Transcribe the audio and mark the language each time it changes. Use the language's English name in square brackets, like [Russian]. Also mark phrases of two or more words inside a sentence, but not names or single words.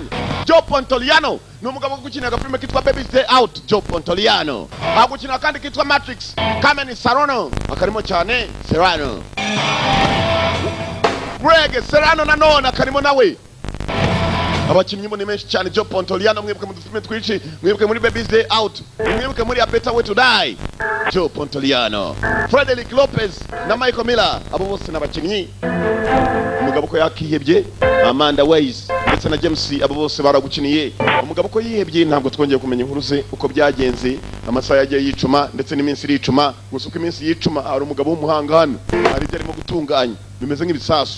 [Kinyarwanda] Joe Pontoliano ni umugabo gukina agafilime kitwa Baby's Day Out. Joe Pontoliano agukina kandi kitwa Matrix. Carmen Serrano akarimo cyane Serrano. Greg Serrano nanone akarimo nawe. Abakinnyi ni menshi cyane. Joe Pontoliano mwibuke mu dufilime twici, mwibuke muri Baby's Day Out, mwibuke muri A Better Way to Die. Joe Pontoliano, Frederick Lopez na Michael Miller abo bose n'abakinnyi. Umugabo ko yakihebye Amanda Weiss ndetse na James abo bose baragukiniye. Umugabo ko yihebye ntabwo twongeye kumenya inkuru ze uko byagenze. Amasaha yagiye yicuma ndetse n'iminsi iricuma. Gusa uko iminsi yicuma ari umugabo w'umuhanga hano hari ibyo arimo gutunganya bimeze nk'ibisasu.